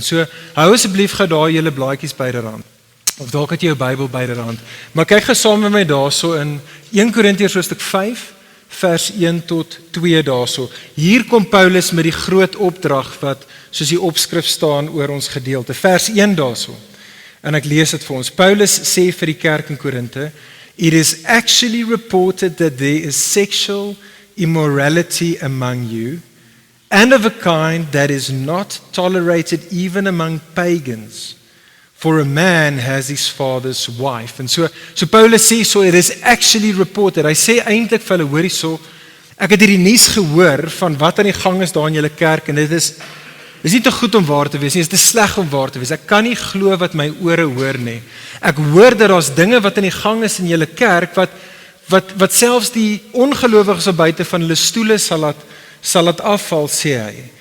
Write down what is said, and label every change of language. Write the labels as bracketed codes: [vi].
[af] So, hou asseblief gou daar julle blaadjies byderhand. Of dalk het jy jou Bybel byderhand. Maar kyk gou saam met my daarso in 1 Korintiërs hoofstuk 5, vers 1 tot 2 daarso. Hier kom Paulus met die groot opdrag wat soos die opskrif staan oor ons gedeelte. Vers 1 daarso. En ek lees dit vir ons. [en] Paulus sê vir die kerk in Korinte, "It is actually reported that there is sexual immorality among you, and of a kind that is not tolerated even among pagans. For a man has his father's wife." [af] En so Paulus sê, [en] so it is actually reported. [af] Hy sê eintlik vir hulle, hoor hierso, ek het hierdie nuus gehoor van wat aan die gang is daar in julle kerk, en dit is nie te goed om waar te wees nie, dit is te sleg om waar te wees. Ek kan nie glo wat my ore hoor nie. Ek hoor dat daar's dinge wat aan die gang is in julle kerk, wat selfs die ongelowiges op buite van hulle stoele sal laat afval, sê hy.